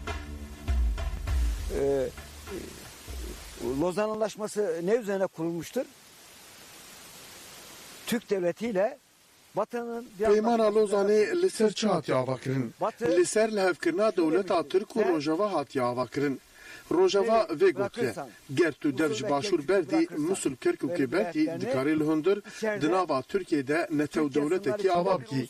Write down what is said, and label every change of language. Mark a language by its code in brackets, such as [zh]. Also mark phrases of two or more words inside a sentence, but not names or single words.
[tr] Lozan Anlaşması ne üzerine kurulmuştur? Türk devletiyle Batı'nın... [ku] Peymana Lozanê li ser çi hatiye avakirin? Li ser lihevkirina dewleta Tirk û Rojava hatiye avakirin. Rojava vê gotiye ger tu dev ji başûr berdî Musul Kirkûkê belkî dikarî li hundir di nava Tirkiyeyê netew dewletekî ava bikî.